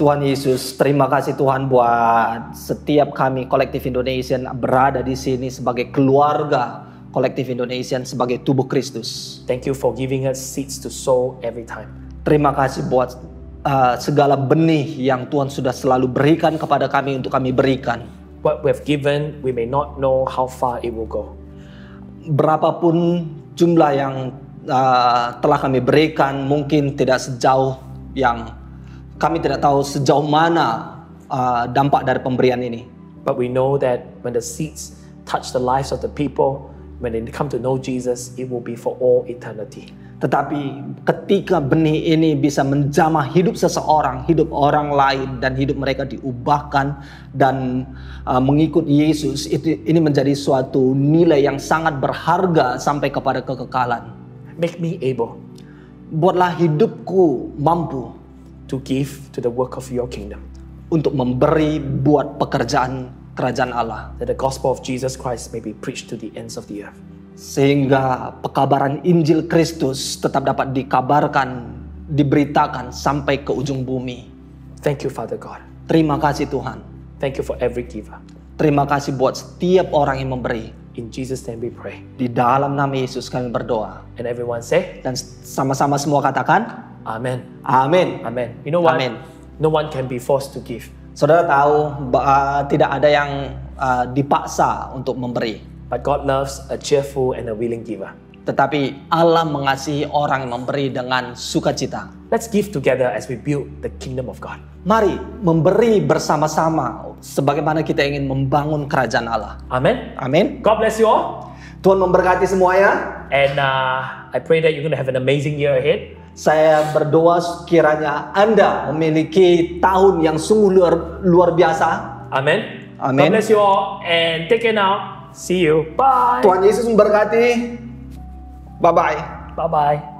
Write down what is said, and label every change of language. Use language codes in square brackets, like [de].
[id] Tuhan Yesus, terima kasih Tuhan buat setiap kami Collective Indonesian berada di sini sebagai keluarga Collective Indonesian, sebagai tubuh Kristus. [en] Thank you for giving us seeds to sow every time. [id] Terima kasih buat segala benih yang Tuhan sudah selalu berikan kepada kami untuk kami berikan. [en] What we have given, we may not know how far it will go. [id] Berapapun jumlah yang telah kami berikan, mungkin tidak sejauh yang kami tidak tahu sejauh mana dampak dari pemberian ini. [en] But we know that when the seeds touch the lives of the people, when they come to know Jesus, it will be for all eternity. [id] Tetapi ketika benih ini bisa menjamah hidup seseorang, hidup orang lain, dan hidup mereka diubahkan dan mengikut Yesus, ini menjadi suatu nilai yang sangat berharga sampai kepada kekekalan. [en] Make me able [id] Buatlah hidupku mampu [en] to give to the work of your kingdom, [id] untuk memberi buat pekerjaan kerajaan Allah, [en] that the gospel of Jesus Christ may be preached to the ends of the earth. [id] sehingga pekabaran Injil Kristus tetap dapat dikabarkan, diberitakan sampai ke ujung bumi. [en] Thank you, Father God. [id] Terima kasih Tuhan. [en] Thank you for every giver. [id] Terima kasih buat setiap orang yang memberi. [en] In Jesus' name we pray. [id] Di dalam nama Yesus kami berdoa. [en] And everyone say, [id] Dan sama-sama semua katakan, [en] Amen. [id] Amin. [en] Amen. You know what? Amen. No one can be forced to give. [id] Saudara tahu tidak ada yang dipaksa untuk memberi. [en] But God loves a cheerful and a willing giver. [id] Tetapi Allah mengasihi orang yang memberi dengan sukacita. [en] Let's give together as we build the kingdom of God. [id] Mari memberi bersama-sama sebagaimana kita ingin membangun kerajaan Allah. [en] Amen. [id] Amin. [en] God bless you all. [id] Tuhan memberkati semuanya. [en] And I pray that you're going to have an amazing year ahead. [id] Saya berdoa kiranya Anda memiliki tahun yang sungguh luar biasa. [en] Amen. Amen. God bless you all and take care now. See you. Bye. [id] Tuhan Yesus memberkati. Bye-bye. [en] Bye-bye.